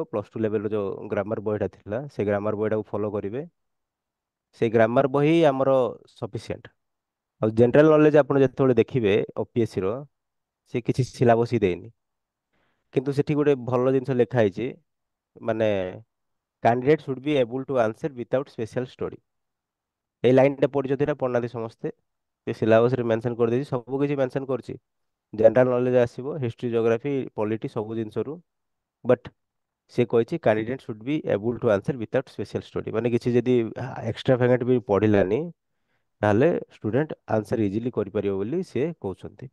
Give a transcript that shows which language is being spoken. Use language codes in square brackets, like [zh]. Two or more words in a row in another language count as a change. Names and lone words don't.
[or] +2 ଲେଭେଲର ଯୋଉ ଗ୍ରାମାର ବହିଟା ଥିଲା, ସେ ଗ୍ରାମାର ବହିଟାକୁ ଫଲୋ କରିବେ। ସେଇ ଗ୍ରାମାର ବହି ଆମର ସଫିସିଏଣ୍ଟ। ଆଉ [en] general knowledge [or] ଆପଣ ଯେତେବେଳେ ଦେଖିବେ ଓପିଏସସି ର, ସେ କିଛି ସିଲାବସ୍ ହିଁ ଦେଇନି। କିନ୍ତୁ ସେଠି ଗୋଟେ ଭଲ ଜିନିଷ ଲେଖା ହେଇଛି, ମାନେ [en] candidate should be able to answer without special study। [or] ଏଇ ଲାଇନଟା ପଢିଛନ୍ତି ନା ପଢିନାହାନ୍ତି ସମସ୍ତେ? ସେ ସିଲାବସରେ ମେନସନ କରିଦେଇଛି, ସବୁ କିଛି ମେନସନ କରିଛି। [en] general knowledge [or] ଆସିବ, [en] history, geography, polity, [or] ସବୁ ଜିନିଷରୁ। [en] ବଟ୍ [or] ସେ କହିଛି [en] candidate should be able to answer without special study. [or] ମାନେ କିଛି ଯଦି ଏକ୍ସଟ୍ରା ଫାଗେଟ୍ ବି ପଢିଲାନି, ତାହେଲେ [en] student answer easily [or] କରିପାରିବ ବୋଲି ସେ କହୁଛନ୍ତି।